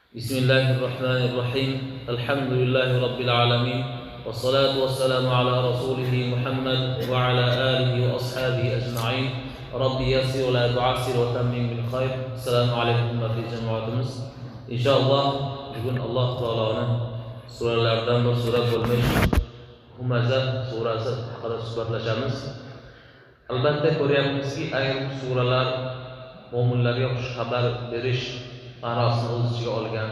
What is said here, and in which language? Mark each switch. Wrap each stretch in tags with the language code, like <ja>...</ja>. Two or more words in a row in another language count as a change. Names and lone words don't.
<ar>بسم الله الرحمن الرحيم. الحمد لله رب العالمين. والصلاة والسلام على رسوله محمد وعلى آله وأصحابه أجمعين. رب يسر ولا تعسر وتمم بالخير. السلام عليكم</ar> <uz>va jamoatimiz. Inshaalloh bugun Alloh taoloning suralaridan bir sura bo'lmish Humaza surasi haqida suhbatlashamiz. Albatta ko'ryapmizki, ayrim suralar mo'minlarga xush xabar berish ma'nosini o'z ichiga olgan.</uz>